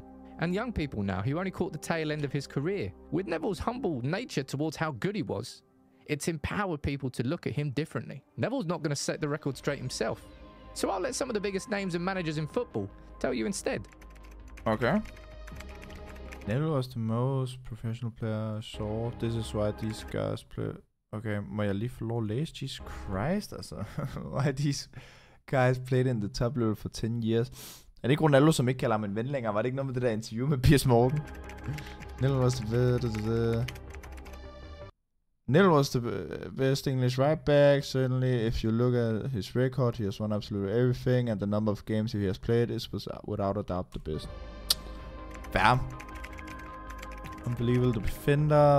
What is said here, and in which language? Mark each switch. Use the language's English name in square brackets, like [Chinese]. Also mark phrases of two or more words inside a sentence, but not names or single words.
[English] And young people now who only caught the tail end of his career. With Neville's humble nature towards how good he was, it's empowered people to look at him differently. Neville's not going to set the record straight himself. So I'll let some of the biggest names and managers in football tell you instead. Okay. Neville was the most professional player I saw. This is why these guys play... [Danish] Okay, må jeg lige få lov at læse? Jesus Christ, altså. [English] Why these guys played in the top level for 10 years. [Danish] Er det ikke Ronaldo, som ikke kalder ham en ven længere? Var det ikke noget med det der interview med Piers Morgan? [English] Neville was the best English right back. Certainly, if you look at his record, he has won absolutely everything, and the number of games he has played is without a doubt the best. Fair. Unbelievable defender.